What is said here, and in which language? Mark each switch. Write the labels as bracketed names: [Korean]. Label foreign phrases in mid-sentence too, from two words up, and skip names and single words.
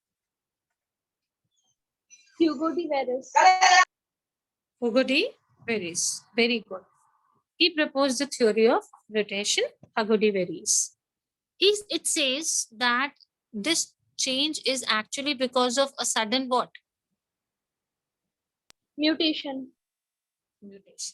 [English] Hugo de Veres. Hugo de Veres. Very good. He proposed the theory of mutation, Hugo de Veres. It says that this change is actually because of a sudden what? Mutation. Mutation.